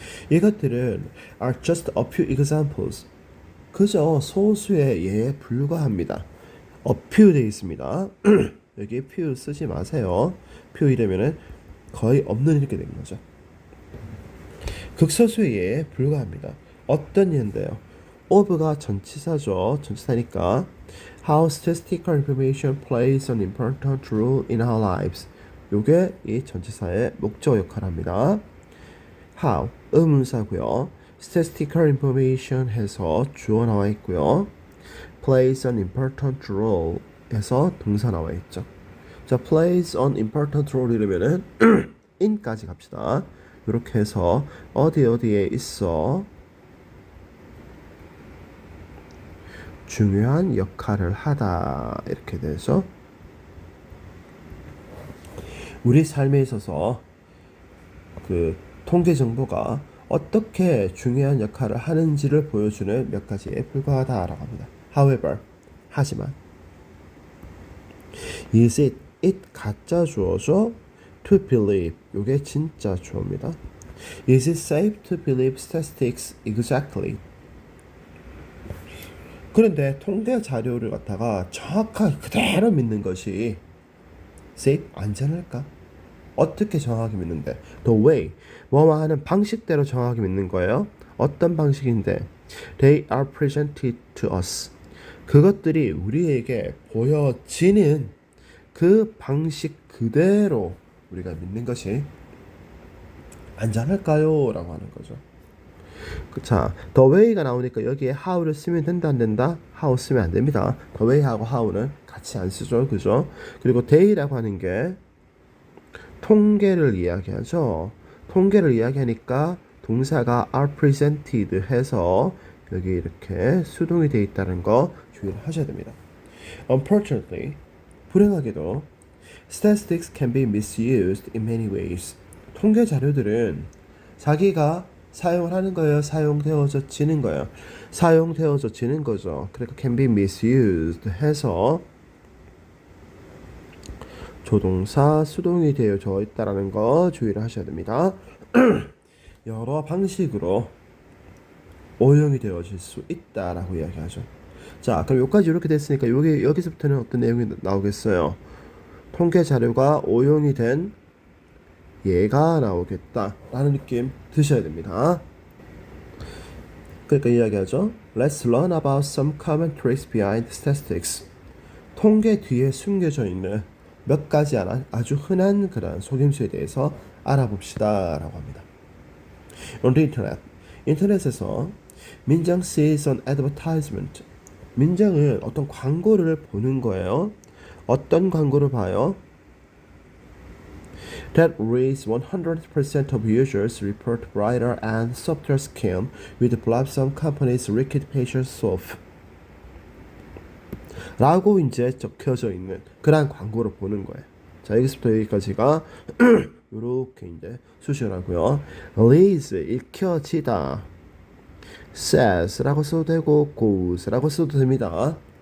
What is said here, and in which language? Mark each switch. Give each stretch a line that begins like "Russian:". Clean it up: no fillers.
Korean: 이것들은
English: are just a few examples.
Korean: 그저 소수의 예에 불과합니다. a few 되어 있습니다. 여기 few 쓰지 마세요. few 이러면은 거의 없는 이렇게 되는 거죠. 극소수의 예에 불과합니다. 어떤 예인데요? of가 전치사죠. 전치사니까
English: how statistical information plays an important role in our lives.
Korean: 요게 이 전치사의 목적 역할을 합니다. how 의문사고요.
English: statistical information
Korean: 해서 주어 나와 있고요.
English: plays an important role
Korean: 해서 동사 나와 있죠. 자,
English: plays an important role
Korean: 이러면은 in까지 갑시다. 이렇게 해서 어디에 있어 중요한 역할을 하다 이렇게 되죠. 우리 삶에 있어서 그 통계 정보가 어떻게 중요한 역할을 하는지를 보여주는 몇 가지에 불과하다라고 합니다. However, 하지만 is it 가짜 주어죠. to believe 요게 진짜 주어입니다.
English: Is it safe to believe statistics exactly?
Korean: 그런데 통계 자료를 갖다가 정확하게 그대로 믿는 것이 safe 안전할까? 어떻게 정확하게 믿는데?
English: The way
Korean: 뭐뭐 하는 방식대로 정확하게 믿는 거예요. 어떤 방식인데?
English: They are presented to us.
Korean: 그것들이 우리에게 보여지는 그 방식 그대로 우리가 믿는 것이 안전할까요? 라고 하는 거죠. 자, the way가 나오니까 여기에 how를 쓰면 된다 안 된다? how 쓰면 안 됩니다. the way하고 how는 같이 안 쓰죠. 그죠? 그리고 they라고 하는 게 통계를 이야기하죠. 통계를 이야기하니까 동사가
English: are presented
Korean: 해서 여기 이렇게 수동이 되어 있다는 거 주의를 하셔야 됩니다.
English: Unfortunately,
Korean: 불행하게도
English: statistics can be misused in many ways.
Korean: 통계 자료들은 자기가 사용을 하는 거예요. 사용되어지는 거예요. 사용되어지는 거죠. 그러니까
English: can be misused
Korean: 해서 조동사 수동이 되어져 있다라는 거 주의를 하셔야 됩니다. 여러 방식으로 오용이 되어질 수 있다라고 이야기하죠. 자, 그럼 여기까지 이렇게 됐으니까 여기서부터는 어떤 내용이 나오겠어요? 통계 자료가 오용이 된 예가 나오겠다라는 느낌 드셔야 됩니다. 그러니까 이야기하죠.
English: Let's learn about some common tricks behind statistics.
Korean: 통계 뒤에 숨겨져 있는 몇 가지 아주 흔한 그런 속임수에 대해서 알아봅시다 라고 합니다.
English: On the internet.
Korean: 인터넷에서
English: 민정 sees an advertisement.
Korean: 민정은 어떤 광고를 보는 거예요. 어떤 광고를 봐요?
English: That reads 100% of users report brighter and softer skin with blossom company's wicked facial soap.
Korean: 라고 이제 적혀져 있는 그러한 광고를 보는 거예요. 자, 여기서부터 여기까지가 이렇게 이제 수시라고요. Leads 읽혀지다. Says라고 써도 되고 goes라고 써도 됩니다.